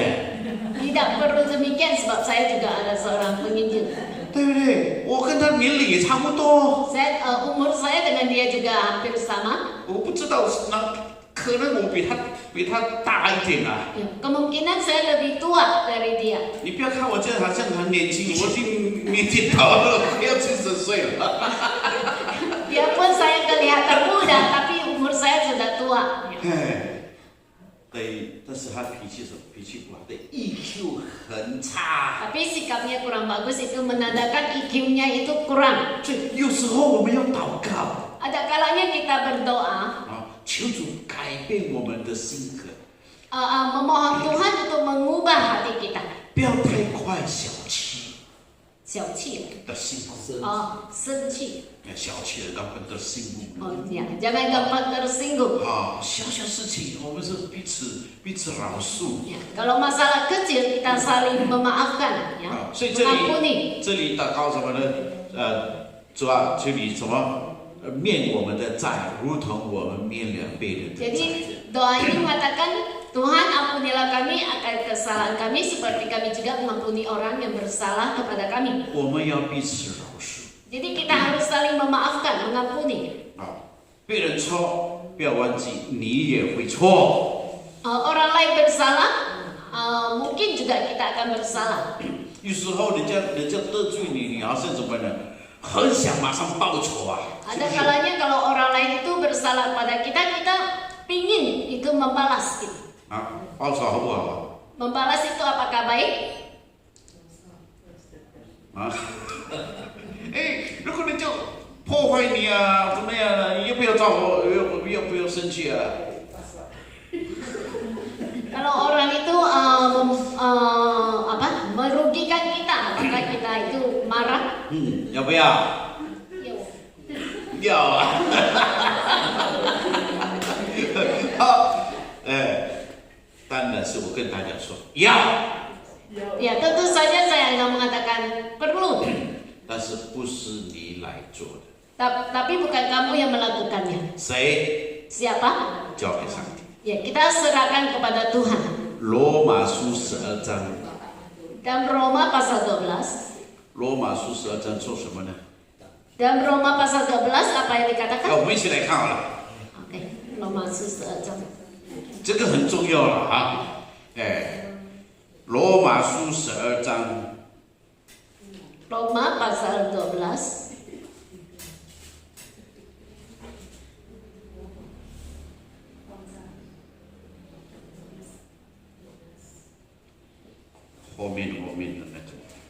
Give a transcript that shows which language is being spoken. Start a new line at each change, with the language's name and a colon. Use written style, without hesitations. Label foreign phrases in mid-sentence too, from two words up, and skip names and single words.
Indonesian: Tidak perlu demikian sebab saya juga ada seorang penginjil.
Chinese: 对不对？我跟他年龄也差不多，
Indonesian: Umur saya dengan dia juga hampir sama.
Chinese: 我不知道可能我比他大一点啊。
Indonesian: Ya, kemungkinan saya lebih tua dari dia.
Chinese: 你不要看我这样好像很年轻，我已经年纪到了，快要70岁了。
Indonesian: Biarpun saya kelihatan muda, tapi umur saya sudah tua.
Chinese: 哎，对，但是他脾气不好，对 EQ 很差。
Indonesian: Tapi sikapnya kurang bagus itu menandakan IQ-nya itu kurang.
Chinese: 所以有时候我们要祷告
Indonesian: Ada kalanya kita berdoa,
Chinese: 啊，求主改变我们的性格，
Indonesian: memohon Tuhan untuk mengubah hati kita.
Chinese: 不要太快小气小气, 的心，生气. 小气的根本的心目。
Indonesian: Ya, jangan gampang tersinggung.
Chinese: 啊，小事情我们是彼此饶恕。
Indonesian: Ya, kalau masalah kecil kita saling memaafkan, ya,
Chinese: 啊，所以
Indonesian: mengampuni.
Chinese: 这里祷告什么呢？主啊，求你什么？免我们的债，如同我们免了别人的债。
Indonesian: Jadi doa ini mengatakan Tuhan ampunilah kami akan kesalahan kami seperti kami juga mengampuni orang yang bersalah kepada kami.
Chinese: 我们要彼此饶恕。
Indonesian: Jadi kita harus saling memaafkan, mengampuni.
Chinese: 啊，别人错，不要忘记你也会错。
Indonesian: Orang lain bersalah, mungkin juga kita akan bersalah.
Chinese: 有时候人家得罪你，你好像怎么呢？很想马上报仇啊。
Indonesian: Ada kalanya kalau orang lain itu bersalah pada kita, kita pingin itu membalas. Gitu.
Chinese: 啊，报仇好不好啊？
Indonesian: Membalas itu apakah baik?
Chinese: 啊，哎，如果人家破坏你啊，怎么样呢？你要不要找我？要不要生气啊？
Indonesian: Kalau orang itu merugikan kita, apakah kita itu marah?
Chinese: 要不要？要啊！好，当然是我跟大家说要。
Indonesian: Ya tentu saja saya akan mengatakan perlu.
Chinese: 但是不是你来做的？
Indonesian: Tapi bukan kamu yang melakukannya.
Chinese: 谁？
Indonesian: Siapa?
Chinese: 交给上帝。
Indonesian: Ya kita serahkan kepada Tuhan.
Chinese: 罗马书12章。
Indonesian: Dalam Roma pasal 12.
Chinese: 罗马书12章做什么呢？
Indonesian: Dalam Roma pasal 12 apa yang dikatakan?
Chinese: 我们一起来看好了。
Indonesian: Oke, Roma 12章。
Chinese: 这个很重要了啊！罗马书12章。
Indonesian: Roma pasal 12.
Chinese: 后面的那种。